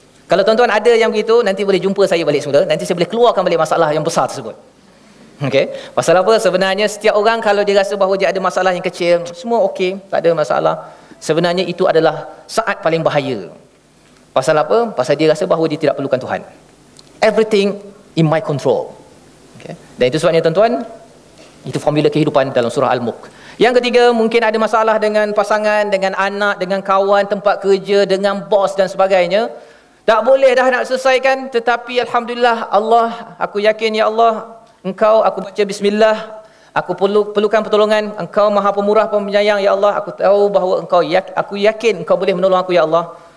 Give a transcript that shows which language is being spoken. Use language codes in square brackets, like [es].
[ms] Kalau tuan-tuan ada yang begitu, nanti boleh jumpa saya balik semula, nanti saya boleh keluarkan balik masalah yang besar tersebut. Okey, pasal apa? Sebenarnya setiap orang kalau dia rasa bahawa dia ada masalah yang kecil, semua okey, tak ada masalah. Sebenarnya itu adalah saat paling bahaya. Pasal apa? Pasal dia rasa bahawa dia tidak perlukan Tuhan. [en] Everything in my control. [ms] Okey. Dan itu sebabnya tuan-tuan, itu formula kehidupan dalam surah Al-Mulk. Yang ketiga, mungkin ada masalah dengan pasangan, dengan anak, dengan kawan, tempat kerja, dengan bos dan sebagainya. Tak boleh dah nak selesaikan, tetapi alhamdulillah, Allah, aku yakin ya Allah, Engkau, aku baca bismillah, aku perlukan pertolongan, Engkau Maha Pemurah Penyayang ya Allah, aku tahu bahawa aku yakin Engkau boleh menolong aku ya Allah.